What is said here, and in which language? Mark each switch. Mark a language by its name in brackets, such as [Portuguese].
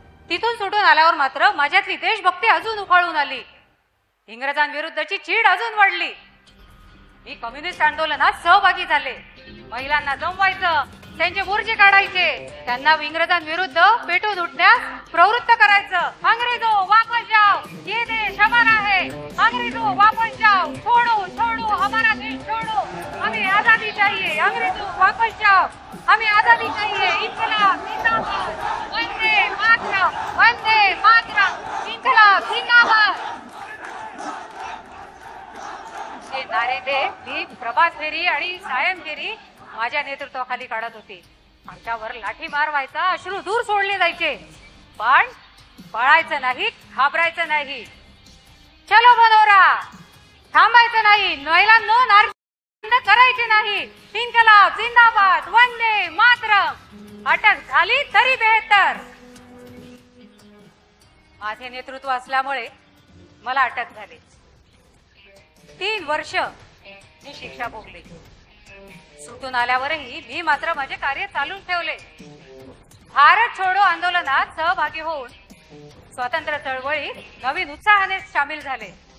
[Marathi] तिथून सुटून आल्यावर मात्र माझ्यातली देशभक्ती अजून उफाळून आली. इंग्रजांविरुद्धची चीड अजून वाढली. मी कम्युनिस्ट आंदोलनात सहभागी झाले. महिलांना जमवायचं, त्यांचे मोर्चे काढायचे, त्यांना इंग्रजांविरुद्ध पेटून उठण्यास प्रवृत्त करायचं. [Hindi] अंग्रेजो वापस जाओ, ये देश हमारा है. अंग्रेजो वापस जाओ, छोड़ो छोड़ो हमारा देश छोड़ो. हमें आजादी चाहिए. अंग्रेजो वापस जाओ, हमें आजादी चाहिए. इन्कलाब जिंदाबाद. वंदे मातरम, वंदे मातरम. इन्कलाब जिंदाबाद. [Marathi] हे नारे देत मी प्रभात फेरी आणि सायम फेरी माझ्या नेतृत्वाखाली काढत होती. आमच्यावर लाठी मार व्हायचा, अश्रू दूर सोडले जायचे. पण पळायचं नाही, घाबरायचं नाही. चलो बनोरा, थांबायचं नाही. महिलांनो नारी बंद करायची नाही. [Hindi] इन्कलाब जिंदाबाद, वंदे मातरम. [Marathi] अटक झाली तरी बेहतर. माझे नेतृत्व असल्यामुळे मला अटक झाली. 3 वर्ष मी शिक्षा भोगली. सुटून आल्यावरही मी मात्र माझे कार्य चालून ठेवले. भारत छोडो आंदोलनात सहभागी होऊन स्वातंत्र्य चळवळीत नवीन उत्साहाने सामील झाले.